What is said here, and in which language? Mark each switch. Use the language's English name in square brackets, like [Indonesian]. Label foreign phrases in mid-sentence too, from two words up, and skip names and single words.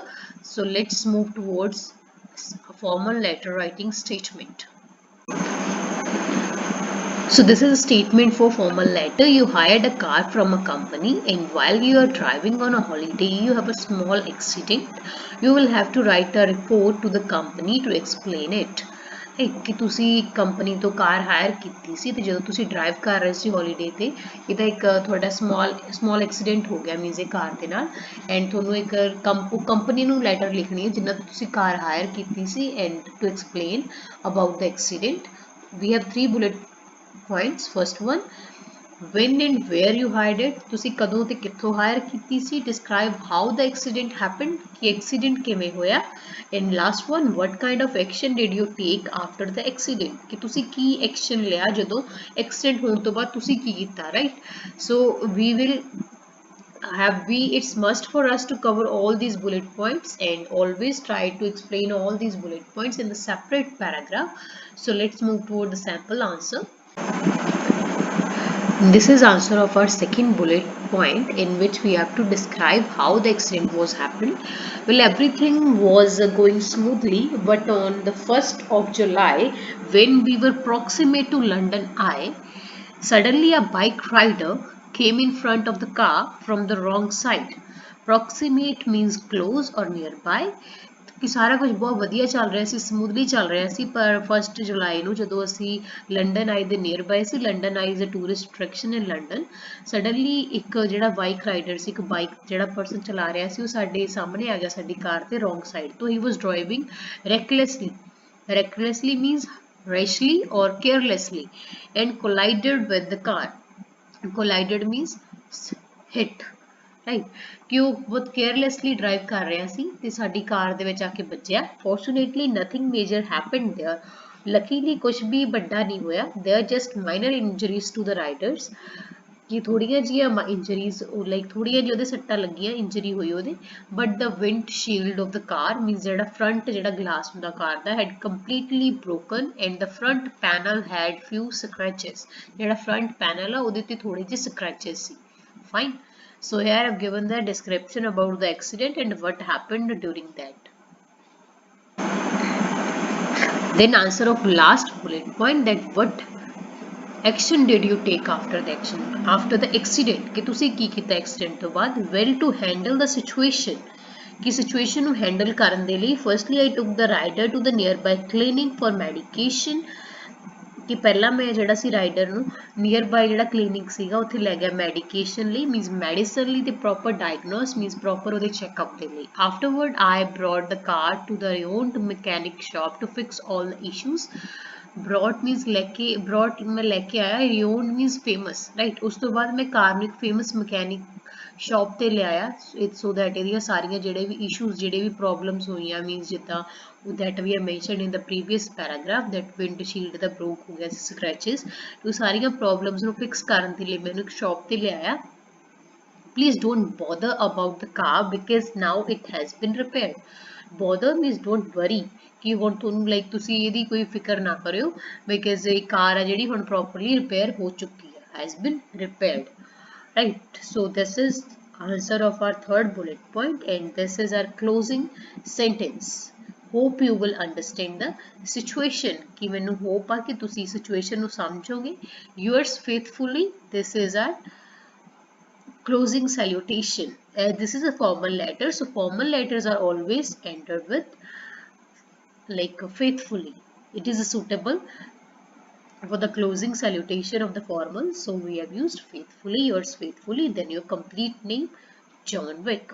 [English] So let's move towards a formal letter writing statement. So this is a statement for formal letter. You hired a car from a company, and while you are driving on a holiday, you have a small accident. You will have to write a report to the company to explain it. [Punjabi] ਕਿ ਤੁਸੀਂ ਕੰਪਨੀ ਤੋਂ [English] car hire [Punjabi] ਕੀਤੀ ਸੀ ਤੇ ਜਦੋਂ ਤੁਸੀਂ ਡਰਾਈਵ ਕਰ ਰਹੇ ਸੀ ਹੌਲੀਡੇ ਤੇ ਇਹਦਾ ਇੱਕ ਤੁਹਾਡਾ [English] small accident [Punjabi] ਹੋ ਗਿਆ, ਮੀਨਸ ਇਹ ਕਾਰ ਦੇ ਨਾਲ, ਐਂਡ ਤੁਹਾਨੂੰ ਇੱਕ ਕੰਪਨੀ ਨੂੰ ਲੈਟਰ ਲਿਖਣੀ ਹੈ ਜਿਨ੍ਹਾਂ ਤੋਂ ਤੁਸੀਂ [English] car hire [Punjabi] ਕੀਤੀ ਸੀ, [English] and to explain about the accident. We have three bullet points. First one, when and where you hired it, [Punjabi] ਤੁਸੀਂ ਕਦੋਂ ਤੇ ਕਿੱਥੋਂ ਹਾਇਰ ਕੀਤੀ ਸੀ, [English] describe how the accident happened, [Punjabi] ਕਿ accident ਕਿਵੇਂ ਹੋਇਆ, [English] and last one, what kind of action did you take after the accident, [Punjabi] ਕਿ ਤੁਸੀਂ ਕੀ action ਲਿਆ ਜਦੋਂ accident ਹੋਣ ਤੋਂ ਬਾਅਦ ਤੁਸੀਂ ਕੀ ਕੀਤਾ, [English] right? So we will it's must for us to cover all these bullet points and always try to explain all these bullet points in the separate paragraph. So let's move toward the sample answer. This is answer of our second bullet point, in which we have to describe how the accident was happened. Well, everything was going smoothly, but on the 1st of July, when we were proximate to London Eye, suddenly a bike rider came in front of the car from the wrong side. Proximate means close or nearby. [Punjabi] ਕਿ ਸਾਰਾ ਕੁਝ ਬਹੁਤ ਵਧੀਆ ਚੱਲ ਰਿਹਾ ਸੀ, ਸਮੂਥਲੀ ਚੱਲ ਰਿਹਾ ਸੀ, ਪਰ 1 ਜੁਲਾਈ ਨੂੰ ਜਦੋਂ ਅਸੀਂ ਲੰਡਨ ਆਈ ਦੇ [English] near by [Punjabi] ਸੀ, [English] London Eye is a tourist attraction in London, [Punjabi] ਸਡਨਲੀ ਇੱਕ ਜਿਹੜਾ [English] bike rider [Punjabi] ਸੀ, ਇੱਕ ਬਾਈਕ ਜਿਹੜਾ ਪਰਸਨ ਚਲਾ ਰਿਹਾ ਸੀ, ਉਹ ਸਾਡੇ ਸਾਹਮਣੇ ਆ ਗਿਆ ਸਾਡੀ ਕਾਰ ਤੇ [English] wrong side [Punjabi] ਤੋਂ। [English] He was driving recklessly, recklessly means rashly or carelessly, and collided with the car. Collided means hit, right? [Punjabi] ਕਿ ਉਹ ਬਹੁਤ [English] carelessly drive [Punjabi] ਕਰ ਰਿਹਾ ਸੀ ਤੇ ਸਾਡੀ ਕਾਰ ਦੇ ਵਿੱਚ ਆ ਕੇ ਵੱਜਿਆ। [English] Fortunately nothing major happened there. [Punjabi] Luckily ਕੁਝ ਵੀ ਵੱਡਾ ਨਹੀਂ ਹੋਇਆ। [English] There are just minor injuries to the riders. [Punjabi] ਕਿ ਥੋੜੀਆਂ ਜਿਹੀਆਂ [English] injuries, like [Punjabi] ਥੋੜੀਆਂ ਜਿਹੀ ਉਹਦੇ ਸੱਟਾਂ ਲੱਗੀਆਂ, ਇੰਜਰੀ ਹੋਈ ਉਹਦੇ, [English] but the wind shield of the car means [Punjabi] ਜਿਹੜਾ ਫਰੰਟ ਜਿਹੜਾ ਗਲਾਸ ਹੁੰਦਾ ਕਾਰ ਦਾ [English] had completely broken and the front panel had few scratches, [Punjabi] ਜਿਹੜਾ [English] front panel [Punjabi] ਆ ਉਹਦੇ ਤੇ ਥੋੜੇ ਜਿਹੇ ਸਕ੍ਰੈਚਸ ਸੀ। [English] ਫਾਈਨ, so here I've given the description about the accident and what happened during that. Then answer of last bullet point, that what action did you take after the accident, [Punjabi] ਕਿ ਤੁਸੀਂ ਕੀ ਕੀਤਾ accident ਤੋਂ ਬਾਅਦ। [English] well to handle the situation, ਕਿ situation ਨੂੰ handle [Punjabi] ਕਰਨ ਦੇ ਲਈ [English] firstly I took the rider to the nearby clinic for medication, [Punjabi] ਕਿ ਪਹਿਲਾਂ ਮੈਂ ਜਿਹੜਾ ਸੀ ਰਾਈਡਰ ਨੂੰ nearby ਜਿਹੜਾ clinic ਸੀਗਾ ਉੱਥੇ ਲੈ ਗਿਆ medication ਲਈ, [English] means medicine [Punjabi] ਲਈ, ਤੇ [English] proper diagnose means proper [Punjabi] ਉਹਦੇ checkup ਦੇ ਲਈ। [English] afterward I brought the car to the renowned mechanic shop to fix all the issues। brought means लेके, brought [Hindi] मैं लेके आया, [English] renowned means famous, right? [Punjabi] ਉਸ ਤੋਂ ਬਾਅਦ ਮੈਂ ਕਾਰ ਨੂੰ ਇੱਕ [English] famous mechanic shop [Punjabi] ਤੇ ਲੈ ਆਇਆ, [English] so that [Punjabi] ਇਹਦੀਆਂ ਸਾਰੀਆਂ ਜਿਹੜੇ ਵੀ issues, ਜਿਹੜੇ ਵੀ problems ਹੋਈਆਂ, means ਜਿੱਦਾਂ [English] that we have mentioned in the previous paragraph, that windshield [Punjabi] ਦਾ broke ਹੋ ਗਿਆ ਸੀ, scratches, ਉਹ ਸਾਰੀਆਂ problems ਨੂੰ fix ਕਰਨ ਦੇ ਲਈ ਮੈਨੂੰ ਇੱਕ shop ਤੇ ਲੈ ਆਇਆ। [English] Please don't bother about the car because now it has been repaired। bother means don't worry, [Punjabi] ਕਿ ਹੁਣ ਤੁਹਾਨੂੰ ਲਾਈਕ ਤੁਸੀਂ ਇਹਦੀ ਕੋਈ ਫਿਕਰ ਨਾ ਕਰਿਓ, ਬਿਕਾਜ਼ ਇਹ ਕਾਰ ਆ ਜਿਹੜੀ ਹੁਣ [English] properly repair [Punjabi] ਹੋ ਚੁੱਕੀ ਹੈ, [English] has been repaired, right? So this is answer of our third bullet point and this is our closing sentence। hope you will understand the situation, [Punjabi] ਕਿ ਮੈਨੂੰ hope ਆ ਕਿ ਤੁਸੀਂ situation ਨੂੰ ਸਮਝੋਗੇ। [English] yours faithfully, this is our closing salutation। this is a formal letter, so formal letters are always entered with like faithfully. It is suitable for the closing salutation of the formal, so we have used faithfully, yours faithfully, then your complete name John Wick।